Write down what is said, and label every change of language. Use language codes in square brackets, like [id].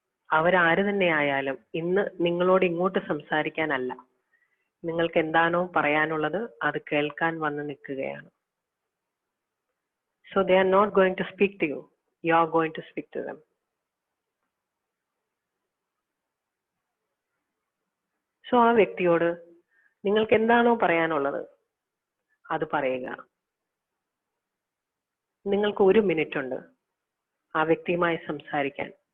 [ml] അവരാര് തന്നെ ആയാലും ഇന്ന് നിങ്ങളോട് ഇങ്ങോട്ട് സംസാരിക്കാനല്ല, നിങ്ങൾക്ക് എന്താണോ പറയാനുള്ളത് അത് കേൾക്കാൻ വന്ന് നിൽക്കുകയാണ്. [en] So they are not going to speak to you. You are going to speak to them. [ml] So ആ വ്യക്തിയോട് നിങ്ങൾക്ക് എന്താണോ പറയാനുള്ളത് അത് പറയുക. നിങ്ങൾക്ക് 1 മിനിറ്റ് ഉണ്ട് ആ വ്യക്തിയുമായി സംസാരിക്കാൻ.